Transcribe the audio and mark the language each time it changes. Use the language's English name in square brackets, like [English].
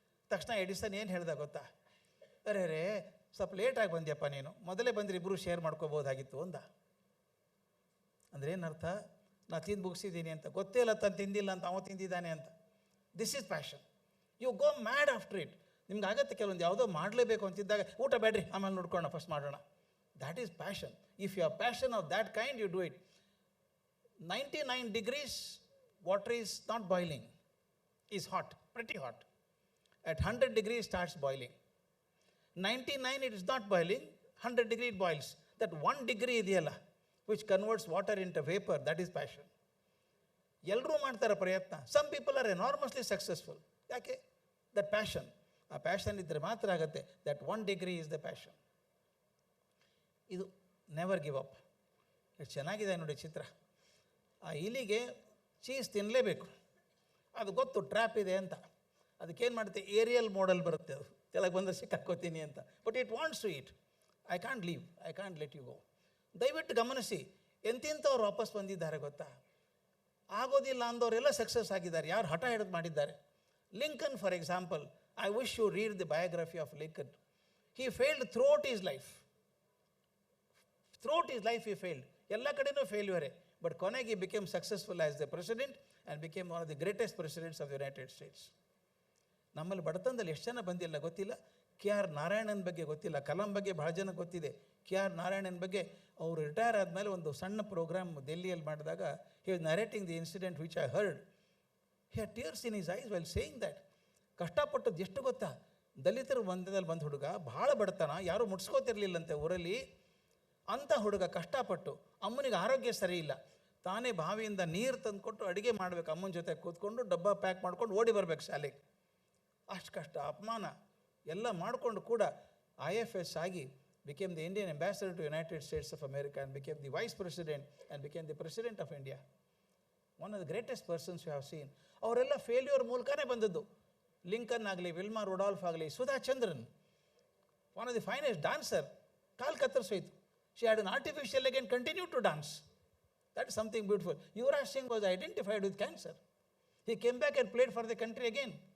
[Kannada] ತಕ್ಷಣ ಎಡಿಸನ್ ಏನು ಹೇಳ್ದ ಗೊತ್ತಾ? ಅರೆ ಸ್ವಲ್ಪ ಲೇಟಾಗಿ ಬಂದ್ಯಪ್ಪ ನೀನು, ಮೊದಲೇ ಬಂದರೆ ಇಬ್ಬರು ಶೇರ್ ಮಾಡ್ಕೋಬೋದಾಗಿತ್ತು ಅಂದ. ಅಂದರೆ ಏನರ್ಥ? ನಾ ತಿಂದು ಮುಗಿಸಿದ್ದೀನಿ ಅಂತ, ಗೊತ್ತೇ ಇಲ್ಲ ತಾನು ತಿಂದಿಲ್ಲ ಅಂತ, ಅವ ತಿಂದಿದ್ದಾನೆ ಅಂತ. [English] This is passion. You go mad after it. [Kannada] ನಿಮ್ಗೆ ಆಗತ್ತೆ ಕೆಲವೊಂದು ಯಾವುದೋ ಮಾಡಲೇಬೇಕು ಅಂತಿದ್ದಾಗ, ಊಟ ಬೇಡ್ರಿ ಆಮೇಲೆ ನೋಡ್ಕೊಳ್ಳೋಣ, ಫಸ್ಟ್ ಮಾಡೋಣ. [English] That is passion. If you are passion of that kind, you do it. 99 degrees, water is not boiling, is hot, pretty hot. At 100 degrees starts boiling. 99 it is not boiling, 100 degree it boils. That 1 degree [Kannada] ಇದೆಯಲ್ಲ, [English] which converts water into vapor, that is passion. [Kannada] ಎಲ್ಲರೂ ಮಾಡ್ತಾರೆ ಪ್ರಯತ್ನ. [English] Some people are enormously successful. [Kannada] ಯಾಕೆ? [English] That passion. [Kannada] ಆ passion ಇದ್ದರೆ ಮಾತ್ರ ಆಗುತ್ತೆ. [English] That 1 degree is the passion. [Kannada] ಇದು [English] never give up. [Kannada] ಎಷ್ಟು ಚೆನ್ನಾಗಿದೆ ನೋಡಿ ಚಿತ್ರ. ಆ ಇಲಿಗೆ ಚೀಸ್ ತಿನ್ನಲೇಬೇಕು, ಅದು ಗೊತ್ತು ಟ್ರ್ಯಾಪ್ ಇದೆ ಅಂತ. ಅದಕ್ಕೇನು ಮಾಡುತ್ತೆ, ಏರಿಯಲ್ ಮೋಡಲ್ ಬರುತ್ತೆ, ಅದು ಕೆಳಗೆ ಬಂದರೆ ಸಿಕ್ಕಾಕೋತೀನಿ ಅಂತ. [English] But it wants to eat. I can't leave, I can't let you go. [Kannada] ದಯವಿಟ್ಟು ಗಮನಿಸಿ, ಎಂತೆಂಥವ್ರು ವಾಪಸ್ ಬಂದಿದ್ದಾರೆ ಗೊತ್ತಾ? ಆಗೋದಿಲ್ಲ ಅಂದವರೆಲ್ಲ ಸಕ್ಸಸ್ ಆಗಿದ್ದಾರೆ. ಯಾರು ಹಠ ಹಿಡಿದು ಮಾಡಿದ್ದಾರೆ. [English] Lincoln for example, I wish you read the biography of Lincoln. He failed throughout is life. Throughout is life he failed. [Kannada] ಎಲ್ಲ ಕಡೆನೂ ಫೇಲ್ಯೂರೇ. ಬಟ್ ಕೊನೆಗೆ [English] he became successful as the president and became one of the greatest presidents of the United States. [Kannada] ನಮ್ಮಲ್ಲಿ ಬಡತನದಲ್ಲಿ ಎಷ್ಟು ಜನ ಬಂದಿಲ್ಲ ಗೊತ್ತಿಲ್ಲ. K R Narayanan ಬಗ್ಗೆ ಗೊತ್ತಿಲ್ಲ, ಕಲಾಂ ಬಗ್ಗೆ ಭಾಳ ಜನ ಗೊತ್ತಿದೆ. ಕೆ ಆರ್ ನಾರಾಯಣನ್ ಬಗ್ಗೆ ಅವರು ರಿಟೈರ್ ಆದಮೇಲೆ ಒಂದು ಸಣ್ಣ ಪ್ರೋಗ್ರಾಮ್ ದೆಹಲಿಯಲ್ಲಿ ಮಾಡಿದಾಗ [English] he was narrating the incident which I heard. He had tears in his eyes while saying that. [Kannada] ಕಷ್ಟಪಟ್ಟದ್ದು ಎಷ್ಟು ಗೊತ್ತಾ? ದಲಿತರ ಬಂಧದಲ್ಲಿ ಬಂದ ಹುಡುಗ, ಭಾಳ ಬಡತನ, ಯಾರೂ ಮುಟ್ಸ್ಕೋತಿರ್ಲಿಲ್ಲಂತೆ ಊರಲ್ಲಿ. ಅಂಥ ಹುಡುಗ ಕಷ್ಟಪಟ್ಟು, ಅಮ್ಮನಿಗೆ ಆರೋಗ್ಯ ಸರಿ ಇಲ್ಲ, ತಾನೇ ಬಾವಿಯಿಂದ ನೀರು ತಂದುಕೊಟ್ಟು ಅಡುಗೆ ಮಾಡಬೇಕು, ಅಮ್ಮನ ಜೊತೆ ಕೂತ್ಕೊಂಡು ಡಬ್ಬ ಪ್ಯಾಕ್ ಮಾಡ್ಕೊಂಡು ಓಡಿ ಬರಬೇಕು ಶಾಲೆಗೆ. ಅಷ್ಟು ಕಷ್ಟ, ಅಪಮಾನ ಎಲ್ಲ ಮಾಡಿಕೊಂಡು ಕೂಡ IFS ಆಗಿ [English] became the Indian ambassador to United States of America and became the vice president and became the president of India. One of the greatest persons you have seen. [Kannada] ಅವರೆಲ್ಲ ಫೇಲ್ಯೂರ್ ಮೂಲಕನೇ ಬಂದದ್ದು. ಲಿಂಕನ್ ಆಗಲಿ, Wilma Rudolf ಆಗಲಿ, Sudha Chandran, [English] one of the finest dancer, [Kannada] call ಕತ್ತರಿಸೋಯ್ತು. [English] She had an artificial leg and continued to dance. That is something beautiful. Yuvraj Singh was identified with cancer. He came back and played for the country again.